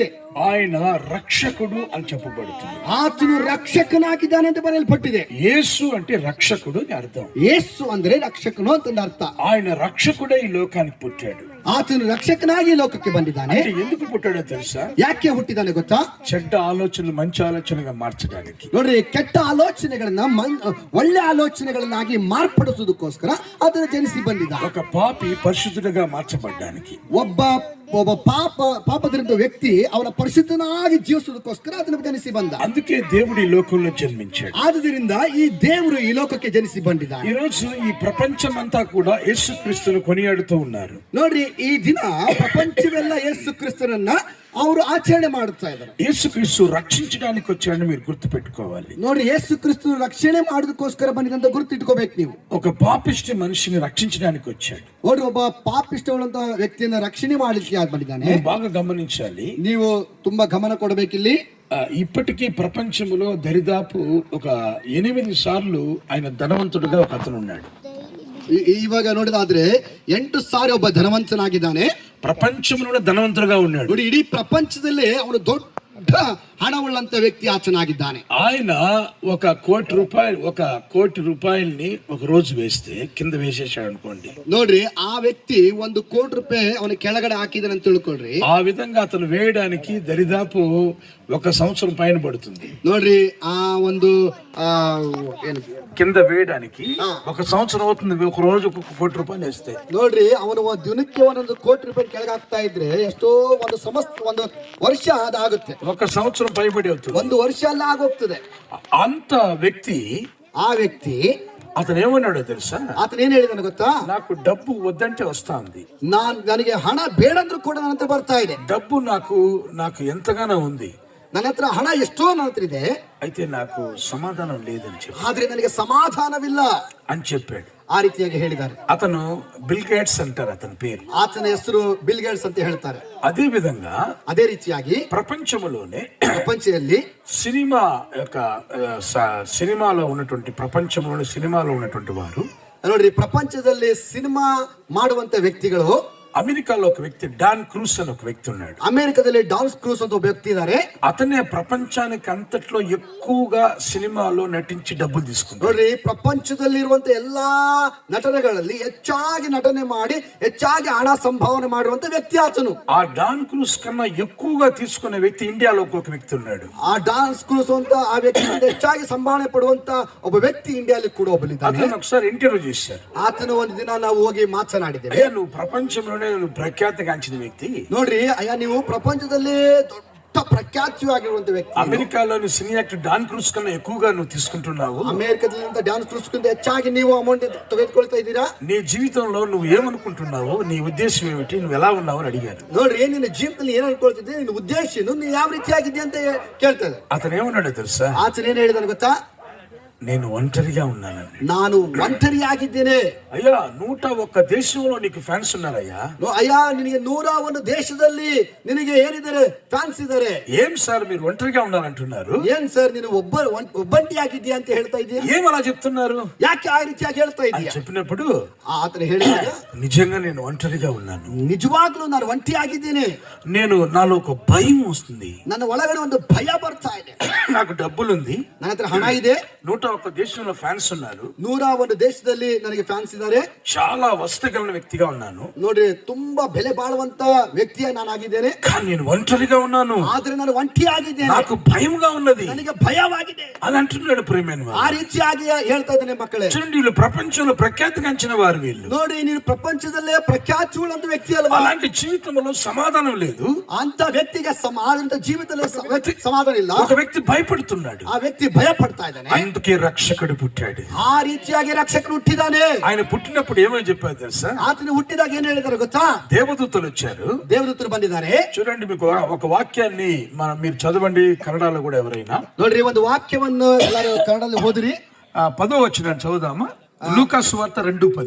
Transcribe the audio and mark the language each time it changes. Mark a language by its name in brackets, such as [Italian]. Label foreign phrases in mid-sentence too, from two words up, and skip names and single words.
[Telugu] ఆయన రక్షకుడు అని చెప్పబడుతుంది. [Kannada] ಆತನು ರಕ್ಷಕನಾಗಿದ್ದಾನೆ ಅಂತ ಬರೆಯಲ್ಪಟ್ಟಿದೆ. [Telugu] యేసు అంటే రక్షకుడు అని అర్థం. [Kannada] ಯೇಸು ಅಂದ್ರೆ ರಕ್ಷಕನು ಅಂತಂದ ಅರ್ಥ. [Telugu] ఆయన రక్షకుడే ఈ లోకానికి పుట్టాడు. [Kannada] ಆತನು ರಕ್ಷಕನಾಗಿ ಈ ಲೋಕಕ್ಕೆ ಬಂದಿದ್ದಾನೆ. [Telugu] అంటే ఎందుకు పుట్టాడో తెలుసా? [Kannada] ಯಾಕೆ ಹುಟ್ಟಿದ್ದಾನೆ ಗೊತ್ತಾ? [Telugu] చెడ్డ ఆలోచనలు మంచి ఆలోచనగా మార్చడానికి. [Kannada] ನೋಡ್ರಿ, ಕೆಟ್ಟ ಆಲೋಚನೆಗಳನ್ನ ಒಳ್ಳೆ ಆಲೋಚನೆಗಳನ್ನಾಗಿ ಮಾರ್ಪಡಿಸುವುದಕ್ಕೋಸ್ಕರ ಆತನು ಜನಿಸಿ ಬಂದಿದ್ದ. [Telugu] ఒక పాపి పరిశుద్ధుడిగా మార్చబడ్డానికి, [Kannada] ಒಬ್ಬ ಪಾಪದಿಂದ ವ್ಯಕ್ತಿ ಅವನ ಪರಿಶುದ್ಧನಾಗಿ ಜೀವಿಸುವುದಕ್ಕೋಸ್ಕರ ಆತನು ಜನಿಸಿ ಬಂದ. [Telugu] అందుకే దేవుడు ఈ లోకంలో జన్మించాడు. [Kannada] ಆದುದರಿಂದ ಈ ದೇವರು ಈ ಲೋಕಕ್ಕೆ ಜನಿಸಿ ಬಂದಿದ್ದಾನೆ. [Telugu] ఈ రోజు ఈ ప్రపంచమంతా కూడా యేసుక్రీస్తును కొనియాడుతూ ఉన్నారు. [Kannada] ನೋಡ್ರಿ, ಈ ದಿನ ಪ್ರಪಂಚವೆಲ್ಲ ಯೇಸು ಕ್ರಿಸ್ತನನ್ನ ಅವರು ಆಚರಣೆ ಮಾಡುತ್ತಾ ಇದ್ದಾರೆ. [Telugu] యేసుక్రీస్తు రక్షించడానికి వచ్చాడని మీరు గుర్తు పెట్టుకోవాలి. [Kannada] ನೋಡ್ರಿ, ಯೇಸು ಕ್ರಿಸ್ತನು ರಕ್ಷಣೆ ಮಾಡೋದಕ್ಕೋಸ್ಕರ ಬಂದಿದಂತ ಗುರುತಿಟ್ಕೋಬೇಕು ನೀವು. [Telugu] ఒక పాపిష్టి మనిషిని రక్షించడానికి వచ్చాడు. [Kannada] ನೋಡ್ರಿ, ಒಬ್ಬ ಪಾಪಿಷ್ಟವುಳ್ಳಂತ ವ್ಯಕ್ತಿಯನ್ನ ರಕ್ಷಣೆ ಮಾಡಲಿಕ್ಕೆ ಯಾರು ಬಂದಿದ್ದಾನೆ? [Telugu] ನೀವು బాగా గమనించాలి. [Kannada] ನೀವು ತುಂಬಾ ಗಮನ ಕೊಡಬೇಕಿಲ್ಲಿ. [Telugu] ఇప్పటికీ ప్రపంచంలో దరిదాపు ఒక 8 సార్లు ఆయన ధనవంతుడుగా ఒక అతను ఉన్నాడు. [Kannada] ಇವಾಗ ನೋಡಿದಾದ್ರೆ 8 ಸಾರಿ ಒಬ್ಬ ಧನವಂತನಾಗಿದ್ದಾನೆ. [Telugu] ప్రపంచంలో ధనవంతుడుగా ఉన్నాడు. [Kannada] ನೋಡಿ, ಇಡೀ ಪ್ರಪಂಚದಲ್ಲೇ ಅವನು ದೊಡ್ಡ ಹಣವುಳ್ಳಂತ ವ್ಯಕ್ತಿ ಆತನಾಗಿದ್ದಾನೆ. [Telugu] ఆయన 1 కోటి రూపాయల్ని ఒక రోజు వేస్తే కింద వేసేసాడు అనుకోండి. [Kannada] ನೋಡ್ರಿ, ಆ ವ್ಯಕ್ತಿ 1 ಕೋಟಿ ರೂಪಾಯಿ ಅವನ ಕೆಳಗಡೆ ಹಾಕಿದಾನೆ ಅಂತ ತಿಳ್ಕೊಳ್ರಿ. [Telugu] ఆ విధంగా అతను వేయడానికి దరిదాపు 1 సంవత్సరం పైన పడుతుంది. [Kannada] ನೋಡ್ರಿ, ಆ ಒಂದು [Telugu] కింద వేయడానికి 1 సంవత్సరం అవుతుంది. ఒక రోజు 1 కోటి రూపాయలు వేస్తే. [Kannada] ನೋಡ್ರಿ, ಅವನು ದಿನಕ್ಕೆ 1 ಕೋಟಿ ರೂಪಾಯಿ ಕೆಳಗೆ ಹಾಕ್ತಾ ಇದ್ರೆ ಎಷ್ಟೋ ಒಂದು ವರ್ಷ ಅದಾಗುತ್ತೆ. [Telugu] 1 సంవత్సరం పైబడి అవుతుంది. [Kannada] 1 ವರ್ಷ ಎಲ್ಲ ಆಗೋಗ್ತದೆ. [Telugu] అంత వ్యక్తి [Kannada] ಆ ವ್ಯಕ್ತಿ [Telugu] అతను ఏమన్నాడో తెలుసా? [Kannada] ಆತನ ಏನ್ ಹೇಳಿದಾನೆ ಗೊತ್ತಾ? [Telugu] నాకు డబ్బు వద్దంటే వస్తా ఉంది, [Kannada] ನನಗೆ ಹಣ ಬೇಡಂದ್ರೂ ಕೂಡ ನನ್ನ ಹತ್ರ ಬರ್ತಾ ಇದೆ. [Telugu] డబ్బు నాకు ఎంతగానో ఉంది, [Kannada] ನನ್ನ ಹತ್ರ ಹಣ ಎಷ್ಟೋ ನನ್ನ ಹತ್ರ ಇದೆ, [Telugu] అయితే నాకు సమాధానం లేదని చెప్పి [Kannada] ಆದ್ರೆ ನನಗೆ ಸಮಾಧಾನವಿಲ್ಲ [Telugu] అని చెప్పాడు. [Kannada] ಆ ರೀತಿಯಾಗಿ ಹೇಳಿದ್ದಾರೆ. [Telugu] అతను బిల్ గేట్స్ అంటారు అతని పేరు. [Kannada] ಆತನ ಹೆಸರು ಬಿಲ್ ಗೇಟ್ಸ್ ಅಂತ ಹೇಳ್ತಾರೆ. [Telugu] అదే విధంగా [Kannada] ಅದೇ ರೀತಿಯಾಗಿ [Telugu] ప్రపంచంలోనే [Kannada] ಪ್ರಪಂಚದಲ್ಲಿ [Telugu] సినిమా యొక్క సినిమాలో ఉన్నటువంటి ప్రపంచంలోని సినిమాలో ఉన్నటువంటి వారు, [Kannada] ನೋಡ್ರಿ, ಪ್ರಪಂಚದಲ್ಲಿ ಸಿನಿಮಾ ಮಾಡುವಂತ ವ್ಯಕ್ತಿಗಳು, [Telugu] అమెరికాలో ఒక వ్యక్తి డాన్ క్రూస్ అని ఒక వ్యక్తి ఉన్నాడు. [Kannada] ಅಮೆರಿಕದಲ್ಲಿ ಡಾನ್ ಕ್ರೂಸ್ ಅಂತ ಒಬ್ಬ ವ್ಯಕ್ತಿ ಇದ್ದಾರೆ. [Telugu] అతనే ప్రపంచానికి అంతట్లో ఎక్కువగా సినిమాలో నటించి డబ్బులు తీసుకుంటాడు. [Kannada] ನೋಡ್ರಿ, ಪ್ರಪಂಚದಲ್ಲಿ ಇರುವಂತ ಎಲ್ಲಾ ನಟನೆಗಳಲ್ಲಿ ಹೆಚ್ಚಾಗಿ ನಟನೆ ಮಾಡಿ ಹೆಚ್ಚಾಗಿ ಹಣ ಸಂಭಾವನೆ ಮಾಡುವಂತ ವ್ಯಕ್ತಿ ಆತನು. [Telugu] ఆ డాన్ క్రూస్ కన్నా ఎక్కువగా తీసుకునే వ్యక్తి ఇండియాలో ఒక వ్యక్తి ఉన్నాడు. [Kannada] ಆ ಡಾನ್ಸ್ ಕ್ರೂಸ್ ಅಂತ ಆ ವ್ಯಕ್ತಿಯಿಂದ ಹೆಚ್ಚಾಗಿ ಸಂಭಾವನೆ ಪಡುವಂತ ಒಬ್ಬ ವ್ಯಕ್ತಿ ಇಂಡಿಯಾದಲ್ಲಿ ಕೂಡ ಒಬ್ಬನಿದ್ದಾನೆ. [Telugu] అతను ఒకసారి ఇంటర్వ్యೂ చేశారు. [Kannada] ಆತನ ಒಂದು ದಿನ ನಾವು ಹೋಗಿ ಮಾತನಾಡಿದ್ದೇವೆ. [Telugu] అయ్యా, నువ్వు ప్రపంచంలోనే నువ్వు ప్రఖ్యాతిగాంచిన వ్యక్తి, [Kannada] ನೋಡ್ರಿ ಅಯ್ಯ, ನೀವು ಪ್ರಪಂಚದಲ್ಲಿ ದೊಡ್ಡ ಪ್ರಖ್ಯಾತಿಯಾಗಿರುವಂತ ವ್ಯಕ್ತಿ. [Telugu] అమెరికాలోని [English] cine actor [Telugu] డాన్ క్రూస్ కన్నా ఎక్కువగా నువ్వు తీసుకుంటున్నావు. [Kannada] ಅಮೆರಿಕದಲ್ಲಿ ಡ್ಯಾನ್ಸ್ ಕ್ರೂಸ್ ಹೆಚ್ಚಾಗಿ ನೀವು ಅಮೌಂಟ್ ತೆಗೆದುಕೊಳ್ತಾ ಇದ್ದೀರಾ. [Telugu] నీ జీవితంలో నువ్వు ఏమనుకుంటున్నావు, నీ ఉద్దేశం ఏమిటి, నువ్వు ఎలా ఉన్నావు అని అడిగారు. [Kannada] ನೋಡ್ರಿ, ನಿನ್ನ ಜೀವನದಲ್ಲಿ ಏನ್ ಅನ್ಕೊಳ್ತಿದ್ದೆ, ನಿನ್ನ ಉದ್ದೇಶ ಏನು, ನೀನ್ ಯಾವ ರೀತಿಯಾಗಿದ್ದೆ ಅಂತ ಕೇಳ್ತದೆ. [Telugu] అతను ఏమన్నాడో తెలుసా? [Kannada] ಆತನ ಏನ್ ಹೇಳಿದಾನೆ ಗೊತ್ತಾ? [Telugu] నేను ఒంటరిగా ఉన్నానండి. [Kannada] ನಾನು ಒಂಟರಿಯಾಗಿದ್ದೇನೆ. [Telugu] అయ్యా, 101 దేశంలో నీకు ఫ్యాన్స్ ఉన్నారయ్యా. [Kannada] ಅಯ್ಯ, ನಿನಗೆ 101 ದೇಶದಲ್ಲಿ ನಿನಗೆ ಏನಿದ್ದಾರೆ, ಫ್ಯಾನ್ಸ್ ಇದ್ದಾರೆ. [Telugu] ఏం సార్ మీరు ఒంటరిగా ఉన్నారంటున్నారు? [Kannada] ಏನ್ ಸರ್, ನೀನು ಒಬ್ಬಂಟಿಯಾಗಿದ್ದೀಯ ಅಂತ ಹೇಳ್ತಾ ಇದೀಯ? [Telugu] ఏం అలా చెప్తున్నారు? [Kannada] ಯಾಕೆ ಆ ರೀತಿಯಾಗಿ ಹೇಳ್ತಾ ಇದೀಯ? [Telugu] చెప్పినప్పుడు [Kannada] ಆತನ ಹೇಳಿದಾಗ, [Telugu] నిజంగా నేను ఒంటరిగా ఉన్నాను, [Kannada] ನಿಜವಾಗ್ಲೂ ನಾನು ಒಂಟಿಯಾಗಿದ್ದೇನೆ. [Telugu] నాలో ఒక భయం వస్తుంది, [Kannada] ನನ್ನ ಒಳಗಡೆ ಒಂದು ಭಯ ಬರ್ತಾ ಇದೆ. [Telugu] నాకు డబ్బులుంది, [Kannada] ನನ್ನ హತ್ರ ಹಣ ಇದೆ, [Telugu] 101 దేశంలో ఫ్యాన్స్ ఉన్నారు, [Kannada] 101 ದೇಶದಲ್ಲಿ ನನಗೆ ಫ್ಯಾನ್ಸ್ ಇದ್ದಾರೆ, [Telugu] చాలా వస్తగలిగిన వ్యక్తిగా ఉన్నాను, [Kannada] ನೋಡ್ರಿ ತುಂಬಾ ಬೆಲೆ ಬಾಳುವಂತ ವ್ಯಕ್ತಿಯ ನಾನಾಗಿದ್ದೇನೆ, [Telugu] కానీ నేను ఒంటరిగా ఉన్నాను, [Kannada] ಆದ್ರೆ ನಾನು ಒಂಟಿಯಾಗಿದ್ದೇನೆ, [Telugu] నాకు భయంగా ఉన్నది, [Kannada] ನನಗೆ ಭಯವಾಗಿದೆ [Telugu] అని అంటున్నాడు ప్రియమైన వారు. [Kannada] ಆ ರೀತಿಯಾಗಿ ಹೇಳ್ತಾ ಇದ್ದೇನೆ ಮಕ್ಕಳೇ. [Telugu] చూడండి, వీళ్ళు ప్రపంచంలో ప్రఖ్యాతిగాంచిన వారు వీళ్ళు. [Kannada] ನೋಡಿ, ನೀನು ಪ್ರಪಂಚದಲ್ಲೇ ಪ್ರಖ್ಯಾತಿಯುಳ್ಳಂತ ವ್ಯಕ್ತಿ ಅಲ್ವಾ? [Telugu] అలాంటి జీవితంలో సమాధానం లేదు, [Kannada] ಅಂತ ವ್ಯಕ್ತಿಗೆ ಅಂತ ಜೀವಿತದಲ್ಲಿ ಸಮಾಧಾನ ಇಲ್ಲ. [Telugu] ఒక వ్యక్తి భయపడుతున్నాడు, [Kannada] ಆ ವ್ಯಕ್ತಿ ಭಯ ಪಡ್ತಾ ಇದ್ದಾನೆ. [Telugu] అందుకే రక్షకుడు పుట్టాడు. [Kannada] ಆ ರೀತಿಯಾಗಿ ರಕ್ಷಕನು ಹುಟ್ಟಿದಾನೆ. [Telugu] ఆయన పుట్టినప్పుడు ఏమని చెప్పారు తెలుసా? [Kannada] ಆತನು ಹುಟ್ಟಿದಾಗ ಏನ್ ಹೇಳಿದಾರೆ ಗೊತ್ತಾ? [Telugu] దేవదూతలు వచ్చారు, [Kannada] ದೇವದೂತರು ಬಂದಿದ್ದಾರೆ. [Telugu] చూడండి, మీకు ఒక వాక్యాన్ని మీరు చదవండి, కన్నడలో కూడా ఎవరైనా. [Kannada] ನೋಡ್ರಿ, ಒಂದು ವಾಕ್ಯವನ್ನು ಎಲ್ಲರೂ ಕನ್ನಡದಲ್ಲಿ ಓದಿರಿ. [Telugu] 10వ వచనం చదువుదామా? లూకా సువార్త 2:10.